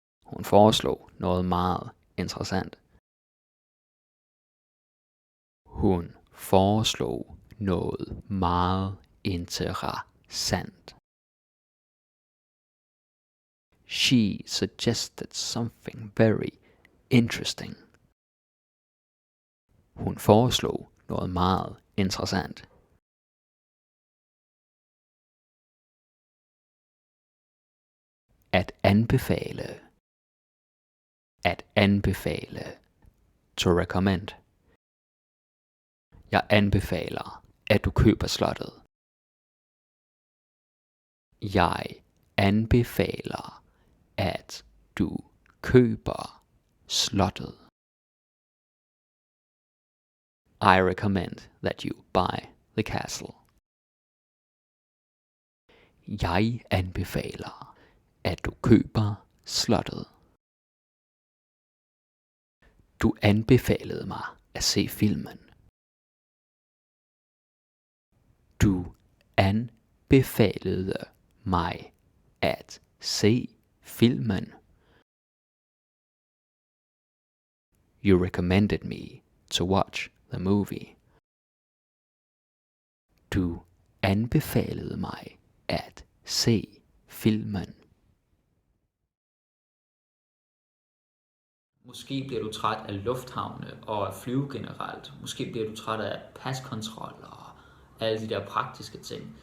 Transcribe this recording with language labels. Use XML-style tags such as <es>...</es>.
<da>Hun foreslog noget meget interessant. Hun foreslog noget meget interessant.</da> <en>She suggested something very interesting.</en> <da>Hun foreslog noget meget interessant. At anbefale. At anbefale.</da> <en>To recommend.</en> <da>Jeg anbefaler, at du køber slottet. Jeg anbefaler, at du køber slottet.</da> <en>I recommend that you buy the castle.</en> <da>Jeg anbefaler, at du køber slottet. Du anbefalede mig at se filmen. Du anbefalede mig at se filmen.</da> <en>You recommended me to watch the movie.</en> <da>Du anbefalede mig at se filmen. Måske bliver du træt af lufthavne og at flyve generelt. Måske bliver du træt af paskontrol og alle de der praktiske ting.</da>